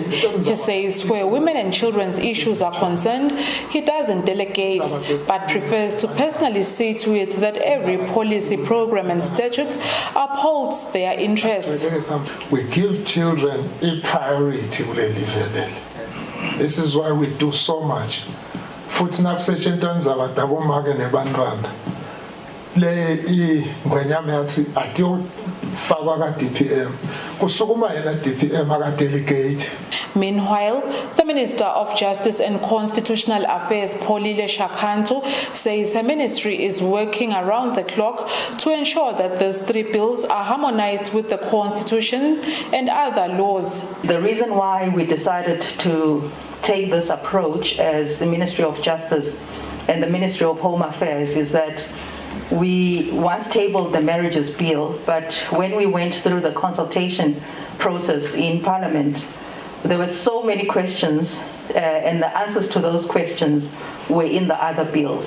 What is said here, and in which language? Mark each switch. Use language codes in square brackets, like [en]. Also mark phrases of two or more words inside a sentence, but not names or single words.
[en] He says where women and children's issues are concerned, he doesn't delegate, but prefers to personally see to it that every policy, program and statute upholds their interests. We give children a priority. This is why we do so much. [ss] Futhi nakusetshenziswa abadabomake nebantwana. Le ingwenyama yathi atiyofakwa ka DPM. Kusukuma yena DPM aka delegate. [en] Meanwhile, the Minister of Justice and Constitutional Affairs, Polile Shakantu, says her ministry is working around the clock to ensure that these 3 bills are harmonized with the Constitution and other laws. The reason why we decided to take this approach as the Ministry of Justice and the Ministry of Home Affairs is that we once tabled the marriages bill, but when we went through the consultation process in Parliament, there were so many questions and the answers to those questions were in the other bills.